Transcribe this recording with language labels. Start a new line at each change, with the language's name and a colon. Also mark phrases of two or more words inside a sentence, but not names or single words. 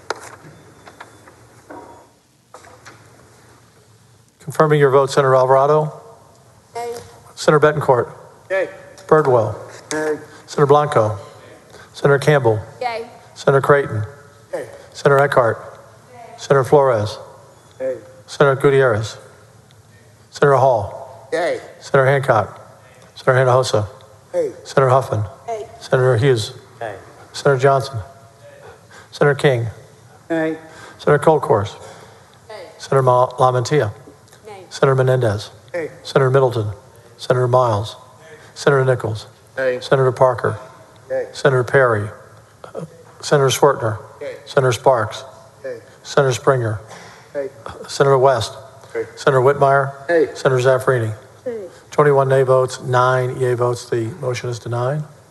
English: Confirming your vote, Senator Alvarado. Yay. Senator Bettencourt. Yay. Birdwell. Yay. Senator Blanco. Senator Campbell. Yay. Senator Creighton. Yay. Senator Eckhart. Senator Flores. Yay. Senator Gutierrez. Senator Hall. Yay. Senator Hancock. Senator Hinojosa. Yay. Senator Huffman. Yay. Senator Hughes. Yay. Senator Johnson. Senator King. Yay. Senator Colkhorst. Yay. Senator LaMantia. Nay. Senator Menendez. Yay. Senator Middleton. Senator Miles. Senator Nichols. Yay. Senator Parker. Yay. Senator Perry. Senator Swertner. Yay. Senator Sparks. Yay. Senator Springer. Yay. Senator West. Yay. Senator Whitmire. Yay. Senator Zaffarini. Yay. 21 nay votes, 9 yea votes. The motion is denied.